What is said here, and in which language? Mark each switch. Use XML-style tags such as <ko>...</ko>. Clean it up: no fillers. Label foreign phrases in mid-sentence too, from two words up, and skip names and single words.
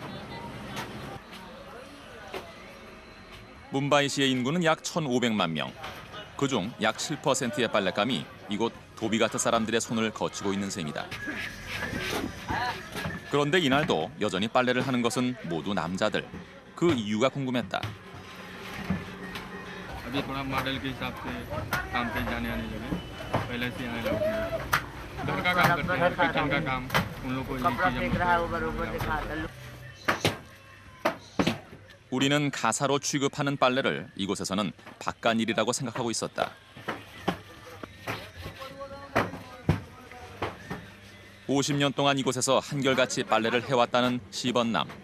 <ko>뭄바이시의 인구는 약 1,500만 명. 그중 약 7%의 빨랫감이 이곳 도비가트 사람들의 손을 거치고 있는 셈이다. 그런데 이날도 여전히 빨래를 하는 것은 모두 남자들. 그 이유가 궁금했다.</ko> <hi>अभी थोड़ा मॉडल के हिसाब से काम पे जाने आने लगे पहले से आने लगे घर का काम करते हैं किचन का काम उन लोग को</hi> <ko>우리는 가사로 취급하는 빨래를 이곳에서는 바깥일이라고 생각하고 있었다. 50년 동안 이곳에서 한결같이 빨래를 해왔다는 시번남.</ko>